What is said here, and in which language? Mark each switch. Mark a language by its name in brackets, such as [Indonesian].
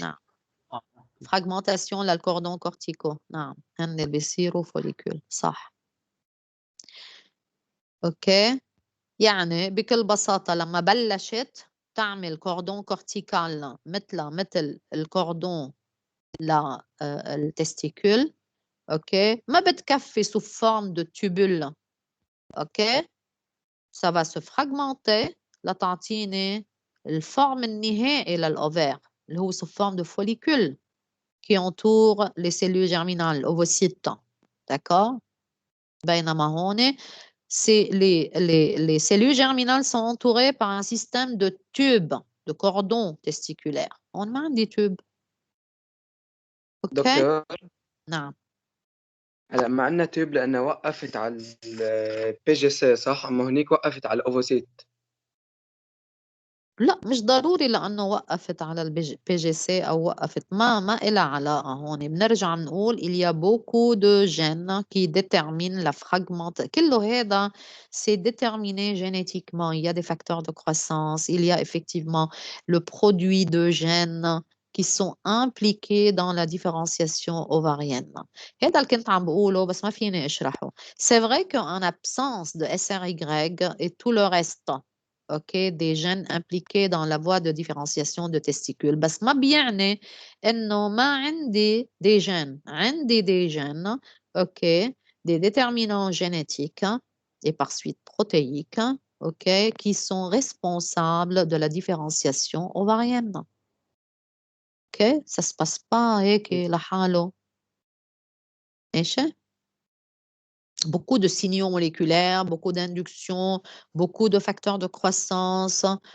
[Arabic] نعم فراغمنتاسيون للكوردون كورتيكو نعم هن بيصيروا فوليكول صح اوكي يعني بكل بساطة لما بلشت تعمل كوردون كورتيكال مثل الكوردون للتستيكول اوكي ما بتكفي [French] sous forme de tubule [Arabic] اوكي [French] ça va se fragmenter [Arabic] لتعطيني الفورم النهائي للأوفير اللي هو [French] sous forme de follicule qui entoure les cellules germinales, l'ovocyte. D'accord? [Arabic] بينما هون [French] les cellules germinales sont entourées par un système de tubes, de cordons testiculaires. On a des tubes. OK? [Arabic] دكتور نعم. هلا ما عندنا تيوب لأنها وقفت على البي جي سي صح؟ أما هنيك وقفت على الأوفوسيت. لا مش ضروري لأنه وقفت على البي جي سي أو وقفت ما إلها علاقة هون بنرجع بنقول [French] il y a beaucoup de gènes qui déterminent la fragmentation [Arabic] كله هذا [French] c'est déterminé génétiquement il y a des facteurs de croissance il y a effectivement le produit de gènes qui sont impliqués dans la différenciation ovarienne. [Arabic] هذا اللي كنت عم بقوله بس ما فيني أشرحه. [French] C'est vrai qu'en absence de SRY et tout le reste OK, des gènes impliqués dans la voie de différenciation de testicules. [Arabic] بس ما بيعني إنه ما عندي [French] des gènes. [Arabic] عندي [French] des gènes, OK, des déterminants génétiques et par suite protéiques, OK, qui sont responsables de la différenciation ovarienne. OK, ça se passe pas [Arabic] هيك لحاله. ماشي؟ [French] Beaucoup de signaux moléculaires, beaucoup d'inductions, beaucoup de facteurs de croissance.